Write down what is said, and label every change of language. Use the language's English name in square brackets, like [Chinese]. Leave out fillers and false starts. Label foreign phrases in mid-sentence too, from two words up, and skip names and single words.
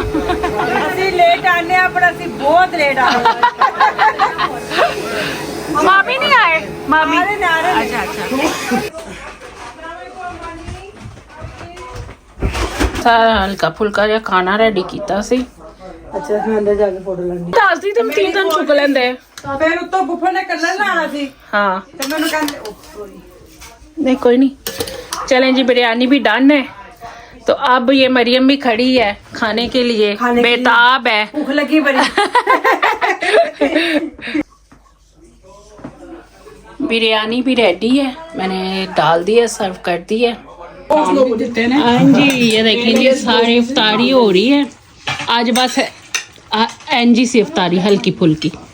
[Punjabi] ਅਸੀਂ ਲੇਟ ਆਨੇ ਆ ਪਰ ਅਸੀਂ ਬਹੁਤ ਲੇਟ ਆ ਰਹੇ [Hindi] मामी नहीं आए? मामी [Punjabi] ਨਾਰੇ अच्छा ਸਾਰਾ ਹਲਕਾ ਫੁਲਕਾ ਜਿਹਾ ਖਾਣਾ ਰੈਡੀ ਕੀਤਾ ਸੀ। ਅੱਛਾ ਮੈਂ ਅੰਦਰ ਜਾ ਕੇ ਫੋਟੋ ਲੈਣੀ ਦੱਸਦੀ ਤੇ ਤੀਨ ਚੁੱਕ ਲੈਂਦੇ। ਫਿਰ ਉੱਤੋਂ ਬੁੱਫੇ ਨੇ ਕੱਲਰ ਲਾਣਾ ਸੀ [Hindi] हाँ [Punjabi] ਤੇ ਮੈਨੂੰ ਕਹਿੰਦੇ ਸੌਰੀ [Hindi] नहीं कोई नहीं। चलें जी, बिरयानी भी डन है तो अब ये मरियम भी खड़ी है खाने के लिए, बेताब है। [Punjabi] ਭੁੱਖ ਲੱਗੀ ਬੜੀ [Hindi] बिरयानी भी रेडी है, मैंने डाल दी है, सर्व कर दी है। हाँ जी, ये देखिए जी सारी इफ्तारी हो रही है आज, बस एनजी से इफ्तारी हल्की फुल्की।